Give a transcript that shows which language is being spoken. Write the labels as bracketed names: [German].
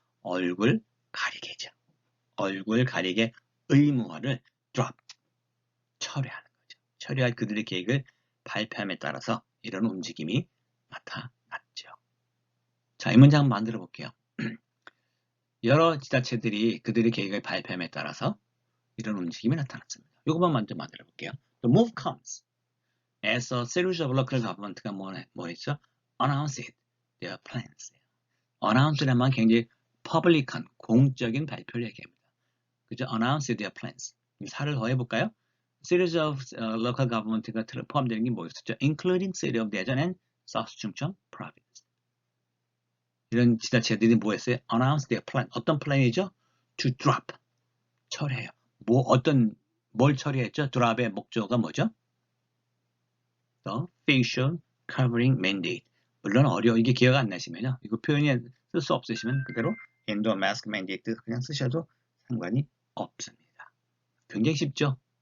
[Korean] 얼굴 가리개죠. 얼굴 가리개 의무화를 drop, 처리하는 거죠. 처리할 그들의 계획을 발표함에 따라서 이런 움직임이 나타났죠. 자, 이 문장 만들어 볼게요. 여러 지자체들이 그들의 계획을 발표함에 따라서 이런 움직임이 나타났습니다. 이것만 먼저 만들어 볼게요. [English] The move comes as a series of local government [Korean] 가 뭐였죠? [English] Announced their plans. [Korean] Announce라면 굉장히 public한, 공적인 발표를 얘기합니다. 그죠? [English] Announced their plans. [Korean] 살을 더해 볼까요? [English] Series of local government [Korean] 가 포함되는 게 뭐였었죠? [English] Including City of Daejeon and South Chungcheong Province. [Korean] 이런 지자체들이 뭐 했어요? [English] Announce their plan. [Korean] 어떤 플랜이죠? [English] To drop. [Korean] 처리해요. 뭘 처리했죠? drop의 목적어가 뭐죠? [English] The facial covering mandate. [Korean] 물론 이게 기억 안 나시면요. 이거 표현이 쓸 수 없으시면 그대로 [English] indoor mask mandate [Korean] 그냥 쓰셔도 상관이 없습니다. 굉장히 쉽죠?